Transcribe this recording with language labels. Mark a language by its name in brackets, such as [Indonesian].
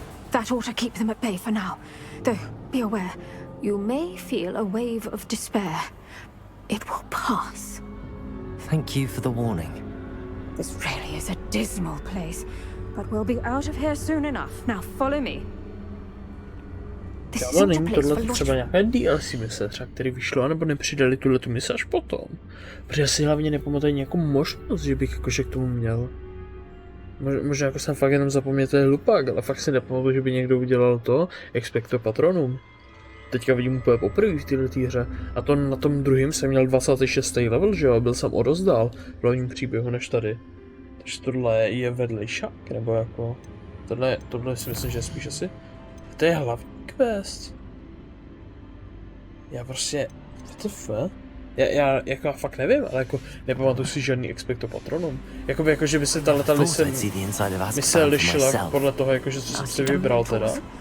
[English] That ought to keep them at bay for now. Though, be aware, you may feel a wave of despair. It will pass. Thank you for the warning. This really is a dismal place, but we'll be out of here soon enough. Now follow me. [Czech] Já nevím, tohle třeba nějaké DLC mise, třeba který vyšlo, anebo nepřidali tuhletu mise až potom. Protože já si hlavně nepamatuji nějakou možnost, že bych jakože k tomu měl. Možná jako jsem fakt jenom zapomněl, to je hlupák, ale fakt si nepamatuji, že by někdo udělal to Expecto Patronum. Teďka vidím úplně poprvé v této hře. A to na tom druhém jsem měl 26. level, že jo, byl jsem o dost dál v hlavním příběhu než tady. Takže tohle je vedlejšák, nebo jako... Tohle si myslím, že je spíš asi... To je hlavní quest. Já prostě... WTF? Já jako fakt nevím, ale jako nepamatuji si žádný Expecto Patronum. Jakoby jako, že by se tato mise lišila podle toho, jakože co jsem si vybral teda.